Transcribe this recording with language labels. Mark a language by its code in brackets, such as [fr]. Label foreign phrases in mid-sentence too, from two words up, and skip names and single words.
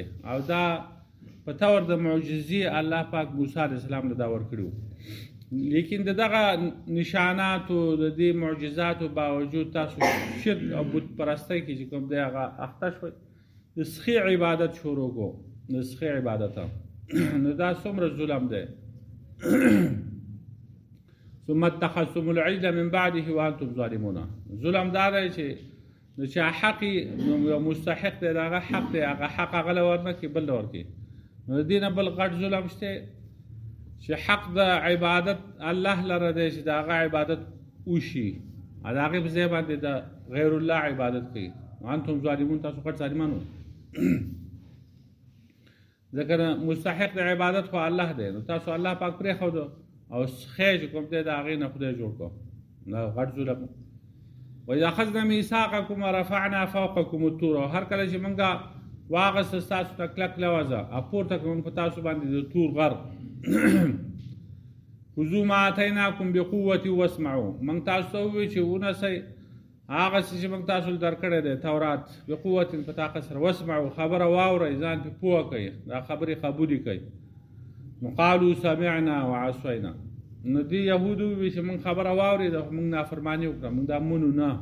[ps] او دا په طور د معجزې الله پاک موسی [ar] علیه السلام [ps] له دا ورکړي وو. لیکن د دغه نشاناتو د دې معجزاتو باوجود تاسو شرک او بت پرستۍ کې چې کوم دی هغه اخته شوئ. د سخي عبادت شروع کو. د سخي عبادت نو دا څومره ظلم دی. [ar] ثم اتخذتم العجل من بعده وانتم ظالمون. [ps] ظلم دا دی چې د چا حق یو مستحق دی د هغه حق دی هغه حق هغه له ورنکړي بل له ورکړي. نو د دې نه بل غټ ظلم شته چې حق د عبادت الله لره دی چې د هغه عبادت وشي او د هغې په ځای باندې د غیر الله عبادت کوي. [ar] وانتم ظالمون [ps] تاسو غټ ظالمان وو. ځکه مستحق د عبادت خو الله دی. نو تاسو الله پاک پرېښودو او خی چې کوم دی د هغې نه خدای جوړ کړو. دا غټ ظلم. [ar] وإذ أخذنا ميثاقكم ورفعنا فوقكم الطور. [ps] او هر کله چې موږ واغسته ستاسو ته کلک لوځه او پورته کړو په تاسو باندې د تور غر. [ar] خذوا ما آتیناکم بقوة واسمعوا. [ps] موږ تاسو ته ووایو چې ونیسئ هغه څه چې موږ تاسو له درکړی دی تورات بقوت په طاقت سره. واسمعوا خبره واورئ ځان پې پوه کوئ دا خبرې قبولې کوئ. [ar] نو قالوا سمعنا وعصینا. [ps] نو دې یهودو ووایي چې موږ خبره واورېده خو موږ نافرماني وکړه موږ دا منو نه.